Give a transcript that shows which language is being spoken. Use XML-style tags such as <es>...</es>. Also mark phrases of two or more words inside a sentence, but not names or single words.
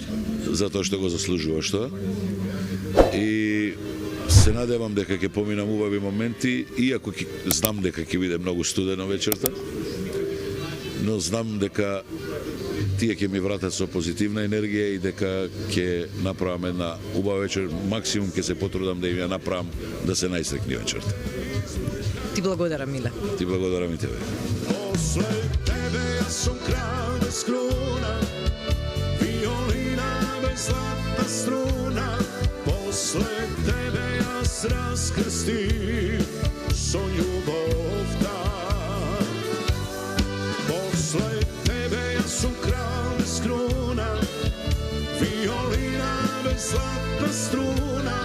<mk>затоа што го заслужуваш тоа. И се надевам дека ќе поминам убави моменти, иако знам дека ќе биде многу студено вечерта, но знам дека тие ќе ми вратат со позитивна енергија и дека ќе направам една убава вечер, максимум ќе се потрудам да им ја направам да се најстрекни вечерта. Ти благодарам, Миле. Ти благодарам и тебе.</mk> <sr>Posle tebe ja sam kralj bez kruna, violina bez zlata struna.</sr> <mk>После тебе ја раскрстим со љубов да.</mk> <sr>Posle tebe ja sam kralj bez kruna, violina bez zlata struna.</sr>